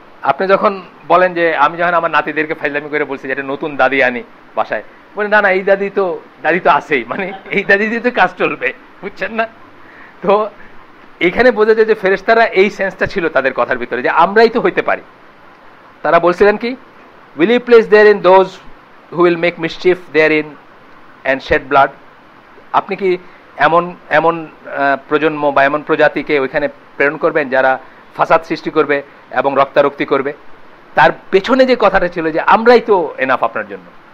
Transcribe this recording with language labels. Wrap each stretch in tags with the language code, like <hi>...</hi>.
<bn>আপনি যখন বলেন যে আমি যখন আমার নাতিদেরকে ফাইজলামি করে বলছি যে একটা নতুন দাদি আনি বাসায়, বলে না এই দাদি তো আসেই, মানে এই দাদি দিয়ে তো কাজ চলবে। বুঝছেন না? তো এখানে বোঝা যায় যে ফেরেশতারা এই সেন্সটা ছিল তাদের কথার ভিতরে যে আমরাই তো হইতে পারি। তারা বলছিলেন কি,</bn> <en>will you place therein those who will make mischief therein and shed blood?</en> <bn>আপনি কি এমন প্রজন্ম বা এমন প্রজাতিকে ওইখানে প্রেরণ করবেন যারা ফাসাদ সৃষ্টি করবে এবং রক্তারক্তি করবে? তার পেছনে যে কথাটা ছিল যে আমরাই তো এনাফ আপনার জন্য।</bn>